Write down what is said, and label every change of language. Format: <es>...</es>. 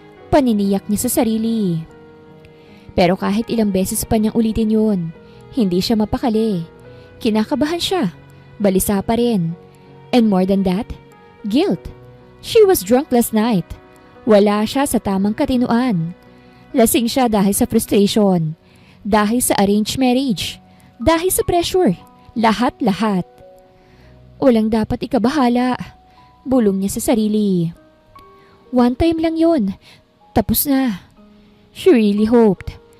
<tl>Paniniyak niya sa sarili. Pero kahit ilang beses pa niyang ulitin yun, hindi siya mapakali. Kinakabahan siya. Balisa pa rin.</tl> <en>And more than that, guilt. She was drunk last night.</en> <tl>Wala siya sa tamang katinuan. Lasing siya dahil sa frustration. Dahil sa arranged marriage. Dahil sa pressure. Lahat-lahat. Walang dapat ikabahala. Bulong niya sa sarili.</tl> <en>One time</en> <tl>lang yon. Tapos na.</tl> <en>She really hoped.</en>